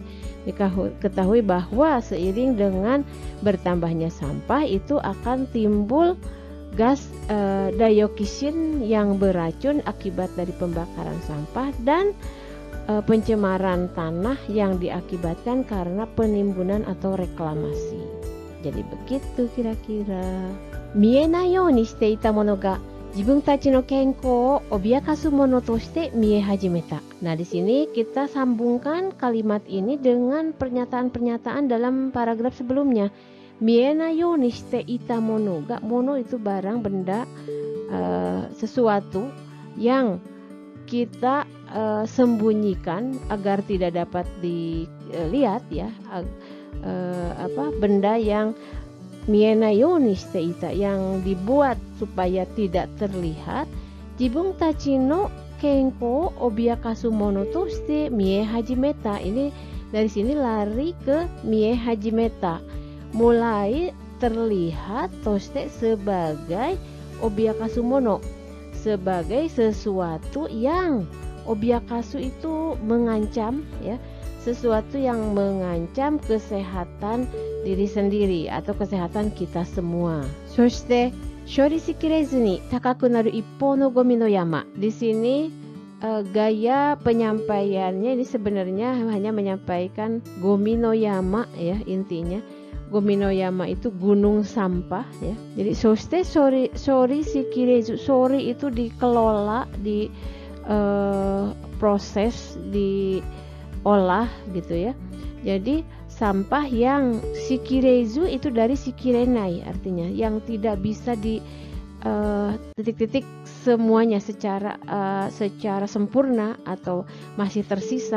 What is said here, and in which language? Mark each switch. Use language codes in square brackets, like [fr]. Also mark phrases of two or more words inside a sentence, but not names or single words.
[id] Diketahui bahwa seiring dengan bertambahnya sampah itu akan timbul gas daiokisin yang beracun akibat dari pembakaran sampah dan pencemaran tanah yang diakibatkan karena penimbunan atau reklamasi. Jadi begitu kira-kira. [ja] 見えないようにしていたものが自分たちの健康を脅かすものとして見え始めた. [id] Nah, di sini kita sambungkan kalimat ini dengan pernyataan-pernyataan dalam paragraf sebelumnya. [ja] 見えないようにしていたものが, [id] mono itu barang, benda, sesuatu yang kita sembunyikan agar tidak dapat dilihat ya, benda yang [ja] 見えないようにしていた, [id] yang dibuat supaya tidak terlihat. [ja] 自分たちの健康脅かすものとして見え始めた. [id] Ini dari sini lari ke [ja] 見え始めた, [id] mulai terlihat, toshite sebagai [ja] 脅かすもの, [id] sebagai sesuatu yang, obiakasu itu mengancam ya, sesuatu yang mengancam kesehatan diri sendiri atau kesehatan kita semua. [ja] そして処理しきれずに高くなる一方のゴミの山. [id] Di sini gaya penyampaiannya ini sebenarnya hanya menyampaikan [ja] ゴミの山 [id] ya, intinya [ja] ゴミの山 [id] itu gunung sampah ya. Jadi [ja] そして処理しきれず, [id] shori itu dikelola, di proses, diolah gitu ya. Jadi sampah yang shikirezu itu dari shikirenai, artinya yang tidak bisa di titik-titik semuanya secara sempurna atau masih tersisa.